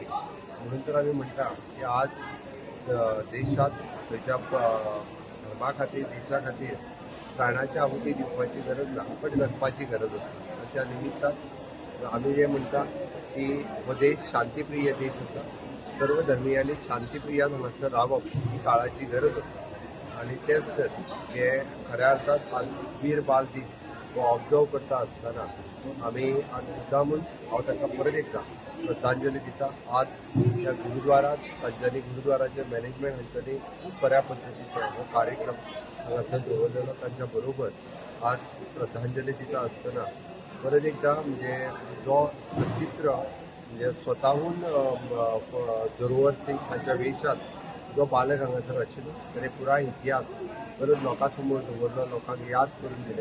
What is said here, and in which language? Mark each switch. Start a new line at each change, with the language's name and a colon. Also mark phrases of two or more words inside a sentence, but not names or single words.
Konkani: म्हणून तर आमी म्हणटा की आज देशात खंयच्या धर्मा खातीर, देशा खातीर प्राणाची आहुती दिवपाची गरज ना, पण करपाची गरज आसा. आनी त्या निमित्तान आमी जे म्हणटा की हो देश शांतीप्रिय देश आसा. सर्व धर्मियांनी शांतीप्रियान हांगासर रावप ही काळाची गरज आसा. आनी तेच तर हे खऱ्या अर्थात आज वीर बाल दिन हो ऑब्जर्व करता आसतना आमी आज मुद्दामून हांव तांकां परत एकदां श्रद्धांजली दिता. आज ह्या गुरुद्वारात तांच्यांनी गुरुद्वाराचे मॅनेजमेंट हांच्यांनी खूब बऱ्या पद्दतीचो हो कार्यक्रम हांगासर दवरलेलो. तांच्या बरोबर आज श्रद्धांजली दिता आसतना परत एकदां म्हणजे जो सचित्र म्हणजे स्वताहून जोरावर सिंग हाच्या वेशात जो बालक हांगासर आशिल्लो ताणें पुराय इतिहास परत लोकां समोर दवरलो, लोकांक याद करून दिले.